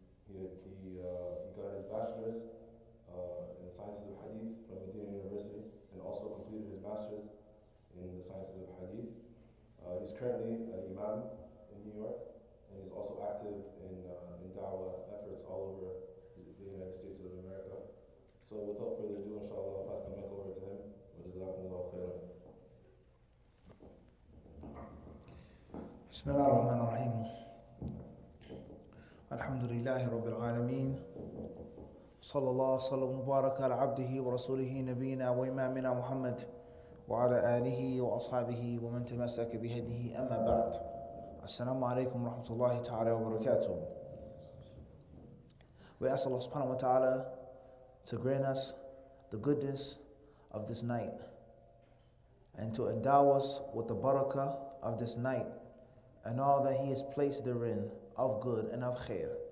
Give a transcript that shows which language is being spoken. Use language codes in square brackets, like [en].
[en] He got his bachelor's in the sciences of Hadith from Medina University, and also completed his master's in the sciences of Hadith. He's currently an imam in New York, and he's also active in da'wah efforts all over the United States of America. So without further ado, inshallah, I'll pass the mic over to him. [ar] Jazakumullahu khairan. بسم الله الرحمن الرحيم الحمد لله رب العالمين صلى الله وسلم وبارك على عبده ورسوله نبينا وإمامنا محمد وعلى آله وأصحابه ومن تمسك بهديه أما بعد السلام عليكم ورحمة الله تعالى وبركاته. [en] We ask Allah subhanahu wa ta'ala to grant us the goodness of this night and to endow us with the barakah of this night and all that He has placed therein of good and of khair.